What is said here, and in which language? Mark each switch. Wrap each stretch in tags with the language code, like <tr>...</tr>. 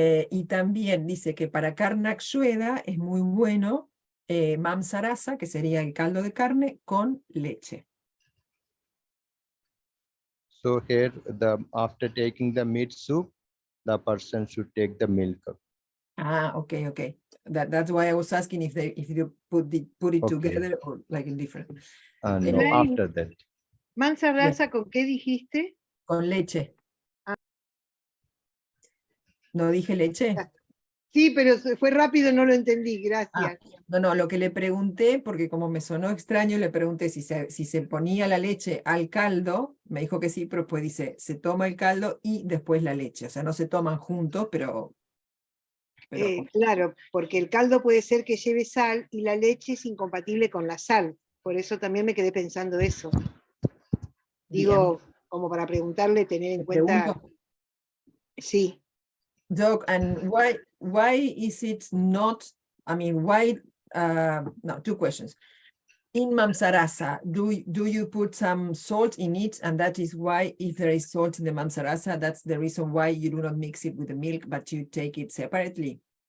<es>Y también dice que para Karnakshveda es muy bueno Mamsarasa, que sería el caldo de carne, con leche.</es> <en>So here, after taking the meat soup, the person should take the milk. Ah, okay, okay. That's why I was asking if you put it Okay. together or like in different. No, after that.</en> <es>Mansa rasa, ¿con qué dijiste? Con leche. ¿No dije leche? Sí, pero fue rápido, no lo entendí, gracias. No, lo que le pregunté, porque como me sonó extraño, le pregunté si se ponía la leche al caldo, me dijo que sí, pero después dice, se toma el caldo y después la leche, o sea, no se toman juntos, pero claro, porque el caldo puede ser que lleve sal y la leche es incompatible con la sal, por eso también me quedé pensando eso. Digo, como para preguntarle, tener en cuenta. Sí.</es> <en>Doc, and why is it not, I mean, why, no, two questions. In Mamsarasa, do you put some salt in it, and that is why, if there is salt in the Mamsarasa, that's the reason why you do not mix it with the milk, but you take it separately?</en>